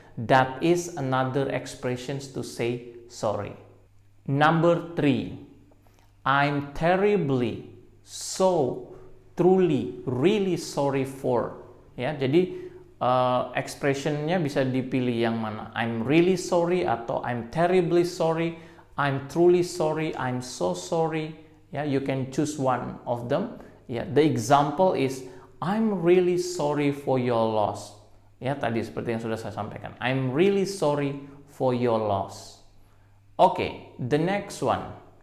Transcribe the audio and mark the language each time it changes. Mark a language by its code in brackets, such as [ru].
[en] That is another expressions to say sorry. Number 3, I'm terribly, so, truly, really sorry for. [id] Ya, jadi expressionnya bisa dipilih yang mana. [en] I'm really sorry atau I'm terribly sorry, I'm truly sorry, I'm so sorry. Ya, you can choose one of them. Ya, the example is I'm really sorry for your loss. [id] Ya, tadi seperti yang sudah saya sampaikan. [en] I'm really sorry for your loss. Okay, the next one.